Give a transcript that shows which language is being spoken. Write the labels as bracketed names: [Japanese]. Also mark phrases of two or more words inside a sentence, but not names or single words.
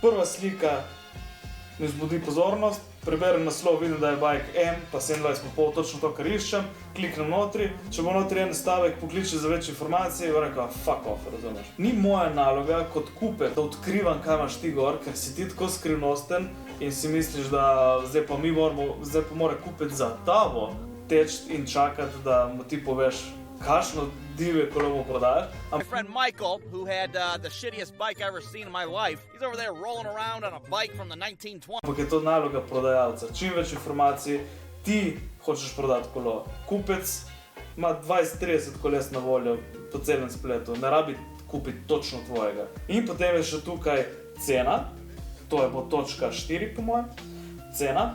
[Slovenian] Prva slika mi vzbudi pozornost, preberem naslov, vidim, da je bajk M, pa 27,5, točno to, kar iščem, kliknem notri, če bo notri en stavek, pokliče za več informacij, bo rekel, [English] fuck off, [Slovenian] razumeš. Ni moja naloga kot kupec, da odkrivam, kaj imaš ti gor, ker si ti tako skrivnosten in si misliš, da zdaj pa mora kupec za tabo teči in čakati, da mu ti poveš, kakšno divje kolo mu prodajaš. [English] My friend Michael, who had the shittiest bike I ever seen in my life, he's over there rolling around on a bike from the 1920s. [Slovenian] Ampak je to naloga prodajalca. Čim več informacij, ti hočeš prodati kolo. Kupec ima 20-30 koles na voljo po celem spletu, ne rabi kupiti točno tvojega. In potem je še tukaj cena, to je bo točka 4 po mojem, cena.